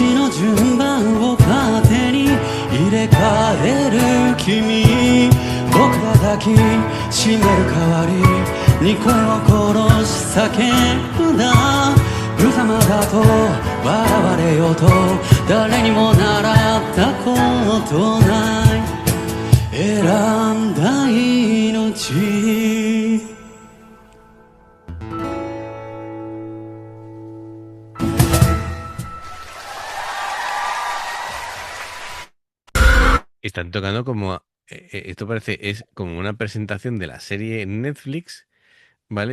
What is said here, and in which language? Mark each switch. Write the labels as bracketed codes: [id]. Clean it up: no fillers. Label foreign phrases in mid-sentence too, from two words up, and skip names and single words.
[ja] の順番を勝手に入れ替える君僕が抱きしめる代わりに声を殺し叫んだ無様だと笑われようと誰にも習ったことない選んだ命 [es] Están tocando como. Esto parece, es como una presentación de la serie en Netflix, ¿vale?